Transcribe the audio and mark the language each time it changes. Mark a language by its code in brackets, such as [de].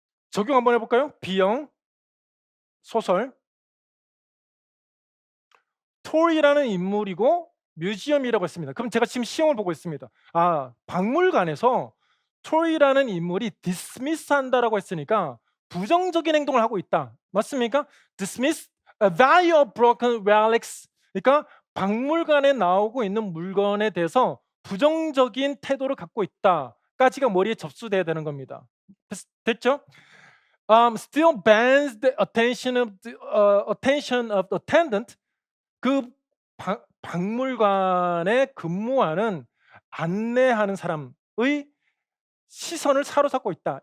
[ko] 적용 한번 해 볼까요? B형 소설. 토이라는 인물이고 뮤지엄이라고 했습니다. 그럼 제가 지금 시험을 보고 있습니다. 아, 박물관에서 토이라는 인물이 dismiss한다라고 했으니까 부정적인 행동을 하고 있다. 맞습니까? [en] dismiss a value of broken relics. [ko] 그러니까 박물관에 나오고 있는 물건에 대해서 부정적인 태도를 갖고 있다까지가 머리에 접수돼야 되는 겁니다. 됐죠? [en] Still bans the attention of the attendant. [ko] 그 박물관에 근무하는 안내하는 사람의 시선을 사로잡고 있다.